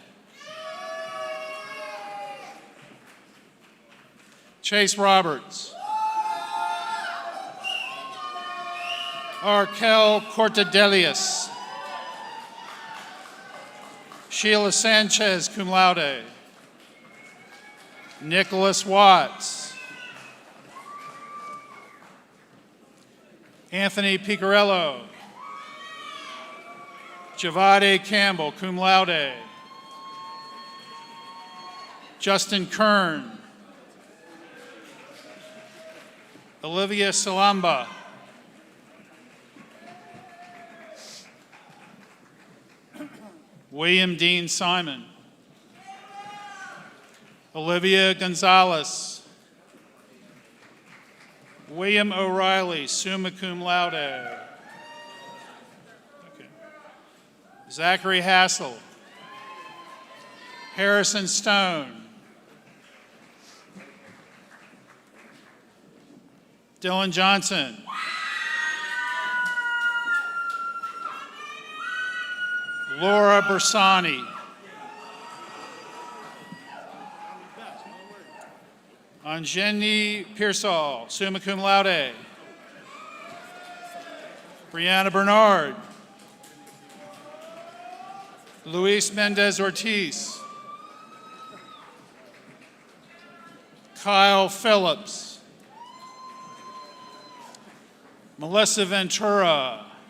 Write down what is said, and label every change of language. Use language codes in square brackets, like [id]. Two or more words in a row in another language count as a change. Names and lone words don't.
[en] Chase Roberts. Arkel Cortadelius. Sheila Sanchez, [la] cum laude. [en] Nicholas Watts. Anthony Picarello. Javade Campbell, [la] cum laude. [en] Justin Kern. Olivia Salamba. William Dean Simon. Olivia Gonzalez. William O'Reilly, [la] summa cum laude. [en] Okay. Zachary Hassel. Harrison Stone. Dylan Johnson. Laura Bersani. Anjeni Pearsall, [la] summa cum laude. [en] Brianna Bernard. Luis Mendez Ortiz. Kyle Phillips. Melissa Ventura.